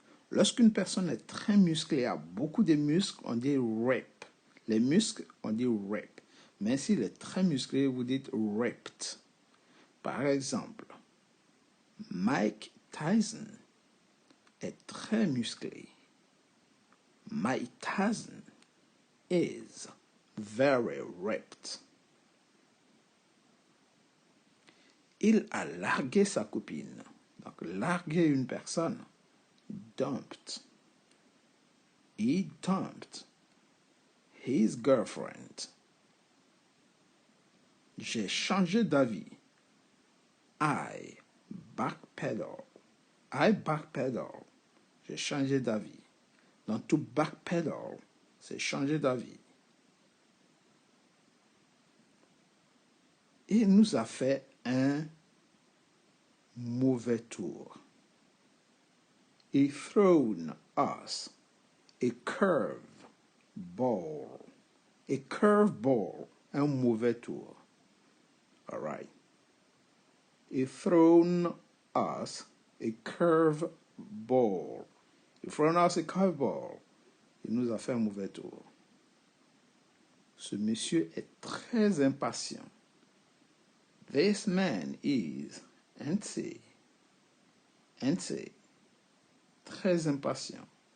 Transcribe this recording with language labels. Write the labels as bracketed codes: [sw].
[fr] Lorsqu'une personne est très musclée, a beaucoup de muscles, on dit rip. Les muscles, on dit rip. Mais s'il est très musclé, vous dites ripped. Par exemple, Mike Tyson est très musclé. [en] My cousin is very ripped. [fr] Il a largué sa copine. Donc, larguer une personne. [en] Dumped. He dumped his girlfriend. [fr] J'ai changé d'avis. [en] I backpedal. I backpedal. [fr] J'ai changé d'avis. Donc, to backpedal, c'est changer d'avis. Il nous a fait un mauvais tour. [en] He thrown us a curve ball. A curve ball, [fr] un mauvais tour. [en] All right. He thrown us a curve ball. He thrown us a curve ball. [fr] Il nous a fait un mauvais tour. Ce monsieur est très impatient. [en] This man is antsy. Antsy. [fr] Très impatient.